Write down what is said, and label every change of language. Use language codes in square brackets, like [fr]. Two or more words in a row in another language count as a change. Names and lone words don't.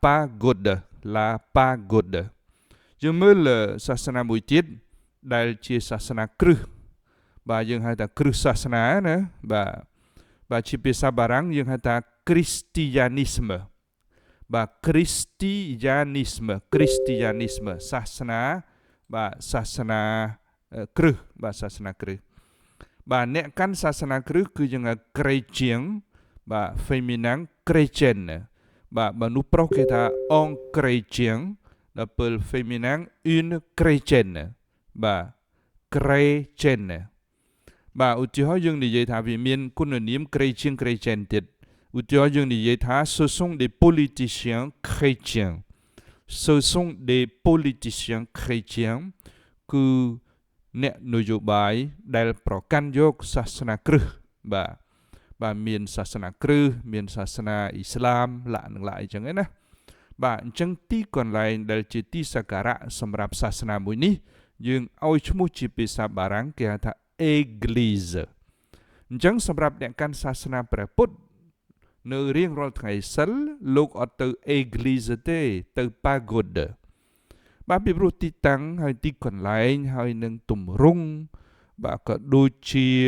[km] pagoda យើងមើលសាសនាមួយទៀតដែលជាសាសនាគ្រឹះបាទយើងហៅថាគ្រឹះសាសនាណាបាទជាភាសាបារាំងយើងហៅថា Christianisme បាទ Christianisme សាសនាបាទសាសនាគ្រឹះបាទសាសនា គ្រឹះបាទអ្នកកាន់សាសនាគ្រឹះគឺយើងហៅ Chrétien បាទ [fr] féminin chrétien [km] បាទមនុស្សប្រុសគេថា [fr] un chrétien [km] ដល់ពេល [fr] féminin une chrétienne [km] បាទ chrétienne បាទឧទាហរណ៍យើងនិយាយថាវាមានគុណនាម chrétien ទៀតឧទាហរណ៍យើងនិយាយថា [fr] ce sont des politiciens chrétiens ce sont des politiciens chrétiens [km] គឺអ្នកនយោបាយដែលប្រកាន់យកសា សនាគ្រឹះបាទមានសាសនាគ្រឹះមានសាសនាអ៊ីស្លាមឡាអីចឹងណាបាទអញ្ចឹងទីកន្លែងដែលជាទីសក្ការៈសម្រាប់សាសនាមួយនេះយើងឲ្យឈ្មោះជាភាសាបារាំងគេហៅថា Église អញ្ចឹងសម្រាប់អ្នកកាន់សាសនាព្រះពុទ្ធនៅរៀងរាល់ថ្ងៃសិលលោកអត់ទៅ Église ទេទៅ Pagode បាទពីព្រោះទីតាំងហើយទីកន្លែងហើយនឹងទម្រង់បាទក៏ដូចជា